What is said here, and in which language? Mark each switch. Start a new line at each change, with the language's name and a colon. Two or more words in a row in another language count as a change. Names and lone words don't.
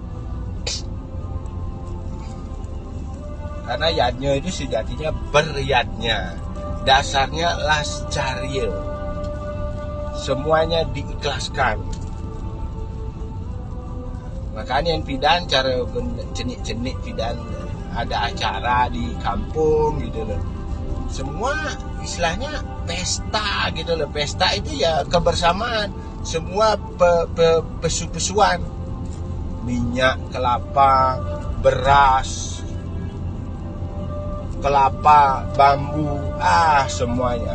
Indonesian: Karena yadnya itu sejatinya beryadnya, dasarnya las caril, semuanya diikhlaskan. Makanya
Balinese: yang pidan cara cenik-cenik pidan
Indonesian: ada acara di kampung gitu loh. Semua istilahnya pesta gitu loh. Pesta itu ya kebersamaan. Semua pesu-pesuan. Minyak, kelapa, beras, kelapa, bambu, semuanya.